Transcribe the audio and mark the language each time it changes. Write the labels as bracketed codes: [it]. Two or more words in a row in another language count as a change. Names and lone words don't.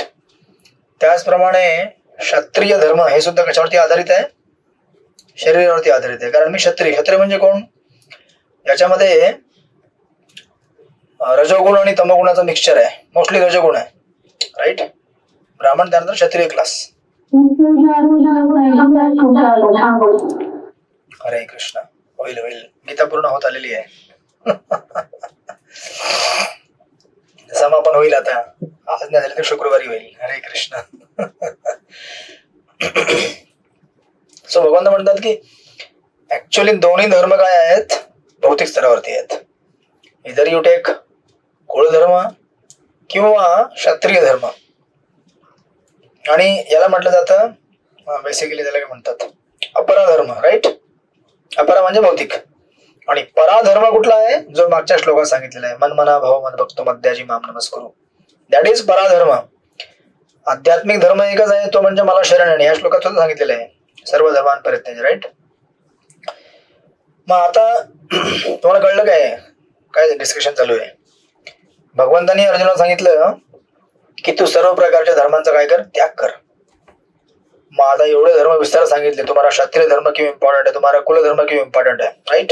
[mr] त्याचप्रमाणे क्षत्रिय धर्म हे सुद्धा कशावरती आधारित आहे? शरीरावरती आधारित आहे. कारण मी क्षत्रिय, क्षत्रिय म्हणजे कोण? याच्यामध्ये रजोगुण आणि तमोगुणाचं मिक्सचर आहे, मोस्टली रजोगुण आहे, राईट. ब्राह्मण त्यानंतर क्षत्रिय क्लास. हरे कृष्ण. होईल होईल, गीता पूर्ण होत आलेली आहे. समापन होईल आता, आज नाही झाले तर शुक्रवारी होईल. हरे कृष्ण. सो भगवंत म्हणतात की ऍक्च्युअली दोन्ही धर्म काय आहेत? भौतिक स्तरावरती आहेत. इधर [en] you take [mr] कुळधर्म किंवा क्षत्रिय धर्म. आणि याला म्हटलं जातं बेसिकली त्याला काय म्हणतात? अपराधर्म, राईट. अपरा म्हणजे भौतिक, आणि पराधर्म कुठला आहे? जो मागच्या श्लोकात सांगितलेला आहे, [sa] मन मना भाव मन भक्तो मद्याजी माम नमस्कुरु. [en] that is पराधर्म. [mr] आध्यात्मिक धर्म एकच आहे, तो म्हणजे मला शरण आहे. या श्लोकात सुद्धा सांगितलेलं आहे, [sa] सर्व धर्मान परित्यज्य, [mr] राईट. मग आता तुम्हाला कळलं काय डिस्कशन चालू आहे? भगवंतांनी अर्जुनाला सांगितलं की तू सर्व प्रकारच्या धर्मांचा काय कर? त्याग कर. मग आता एवढे धर्म विस्तार सांगितले, तुम्हाला क्षत्रिय धर्म क्यों इम्पॉर्टंट आहे, तुम्हाला कुलधर्म क्यों इम्पॉर्टंट आहे, राईट.